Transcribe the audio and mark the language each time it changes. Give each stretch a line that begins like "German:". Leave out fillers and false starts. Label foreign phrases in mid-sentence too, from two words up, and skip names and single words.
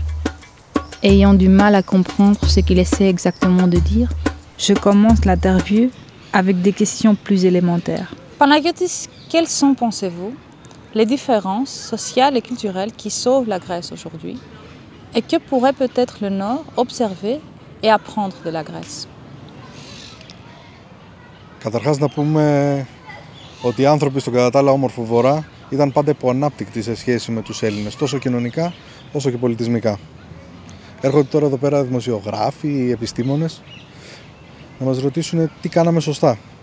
French: Ayant du mal à comprendre ce qu'il essaie exactement de dire, je commence l'interview avec des questions plus élémentaires. Panagiotis, quelles sont, pensez-vous, les différences sociales et culturelles qui sauvent la Grèce aujourd'hui et que pourrait peut-être le Nord observer et apprendre de la Grèce?
Greek: Καταρχάς να πούμε ότι οι άνθρωποι στον κατά τα άλλα όμορφο Βορρά ήταν πάντα υποανάπτυκτοι σε σχέση με τους Έλληνες, τόσο κοινωνικά όσο και πολιτισμικά. Έρχονται τώρα εδώ πέρα δημοσιογράφοι, οι επιστήμονες, να μας ρωτήσουν τι κάναμε σωστά.